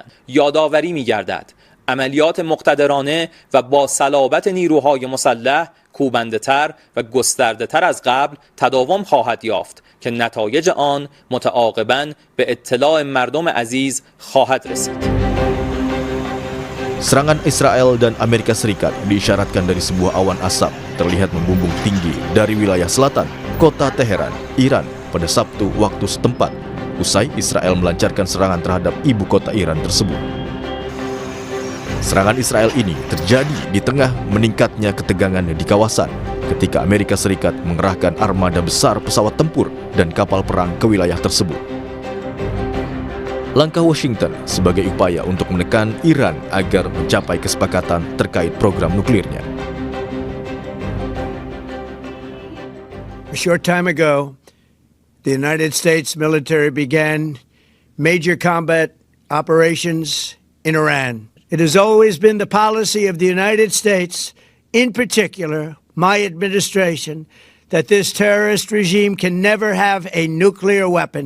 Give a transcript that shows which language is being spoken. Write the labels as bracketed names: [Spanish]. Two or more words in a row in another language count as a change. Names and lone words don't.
[Persian] یادآوری می‌گردد عملیات مقتدرانه و با صلابت نیروهای مسلح کوبنده‌تر و گسترده‌تر از قبل تداوم خواهد یافت که نتایج آن متعاقباً به اطلاع مردم عزیز خواهد رسید. [Indonesian] Serangan Israel dan Amerika Serikat diisyaratkan dari sebuah awan asap terlihat membumbung tinggi dari wilayah selatan, kota Teheran, Iran pada Sabtu waktu setempat, usai Israel melancarkan serangan terhadap ibu kota Iran tersebut. Serangan Israel ini terjadi di tengah meningkatnya ketegangan di kawasan ketika Amerika Serikat mengerahkan armada besar pesawat tempur dan kapal perang ke wilayah tersebut. Langkah Washington sebagai upaya untuk menekan Iran agar mencapai kesepakatan terkait program nuklirnya. [English] A short time ago, the United States military began major combat operations in Iran. It has always been the policy of the United States, in particular, my administration, that this terrorist regime can never have a nuclear weapon.